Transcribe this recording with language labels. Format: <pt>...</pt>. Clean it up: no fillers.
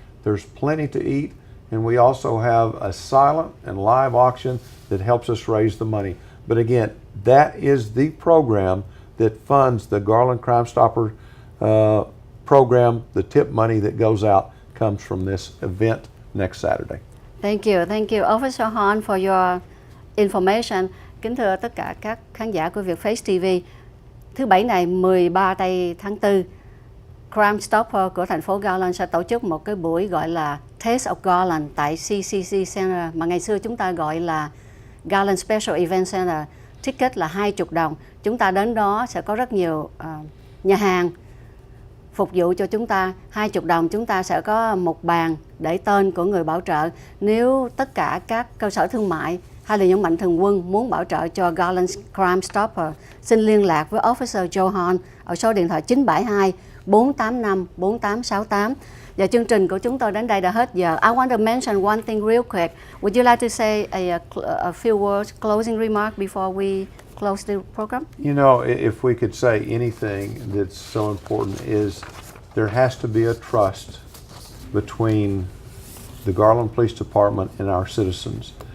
<en>There's plenty to eat, and we also have a silent and live auction that helps us raise the money. But again, that is the program that funds the Garland Crime Stopper program. The tip money that goes out comes from this event next Saturday. Thank you, Officer Horn, for your information.</en> <vi>Kính thưa tất cả các khán giả của Việt Face TV, thứ Bảy này 13 tây tháng 4, Crime Stopper của thành phố Garland sẽ tổ chức một cái buổi gọi là Taste of Garland tại CCC Center, mà ngày xưa chúng ta gọi là Garland Special Event Center. Ticket là 20 đồng. Chúng ta đến đó sẽ có rất nhiều nhà hàng phục vụ cho chúng ta. 20 đồng chúng ta sẽ có một bàn để tên của người bảo trợ. Nếu tất cả các cơ sở thương mại hay là những mạnh thường quân muốn bảo trợ cho Garland Crime Stopper, xin liên lạc với Officer Joe Horn ở số điện thoại 972 485 4868. Và chương trình của chúng tôi đến đây đã hết giờ.</vi> <en>I want to mention one thing real quick. Would you like to say a few words, closing remark before we close the program? You know, if we could say anything that's so important is there has to be a trust between the Garland Police Department and our citizens.</en>